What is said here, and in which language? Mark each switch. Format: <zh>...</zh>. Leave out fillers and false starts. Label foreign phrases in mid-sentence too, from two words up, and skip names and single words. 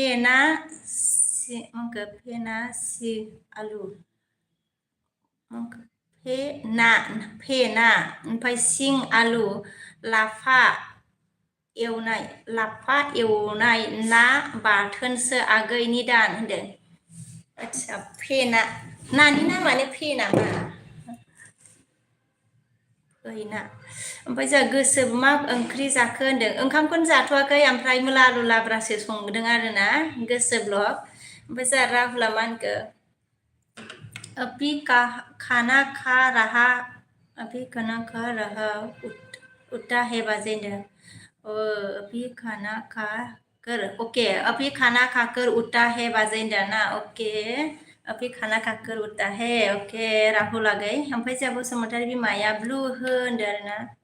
<brx>फेना सि आलु फेना ओमफ्राय सिं आलु लाफा एवनाय ना बाथोनसो आगै निदान होनदों आदसा फेना नानि नामानो फेना मा फैना ओमफ्राय जोंहा गोसो मा ओंख्रि जाखो होनदों ओंखामखौनो जाथ'वाखै ओमफ्राय मुला आलु लाब्रासो संदों आरोना गोसो ब्लग ओमफ्राय जोंहा राहुला मा होनखो</brx> <hi>अभी खाना खा रहा उल्टा है बाजेंद्र अभी खाना खाकर अभी खाना खाकर उल्टा है बाजेंद्र ना अभी खाना खाकर उल्टा है राहुल</hi> <brx>आगै ओमफ्राय जोंहा बसुमतारी बिमाया ब्लु होनदों आरोना</brx>